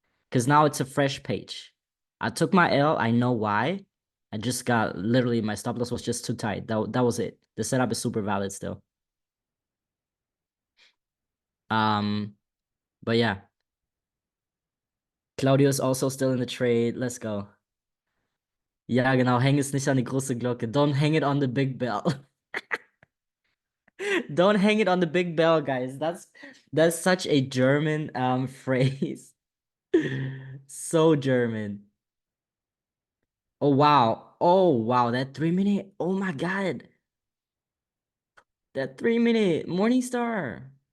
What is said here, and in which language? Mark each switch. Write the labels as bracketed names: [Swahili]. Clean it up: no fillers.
[English] Because now it's a fresh page. I took my L, I know why. I just got literally my stop loss was just too tight. That was it. The setup is super valid still. Um, but yeah. Claudio's also still in the trade. Let's go. [German] Ja, genau, häng es nicht an die große Glocke. [English] Don't hang it on the big bell. Don't hang it on the big bell, guys. That's such a German phrase. So German. Oh wow. Oh wow, that 3 minute. Oh my God. That 3 minute Morningstar.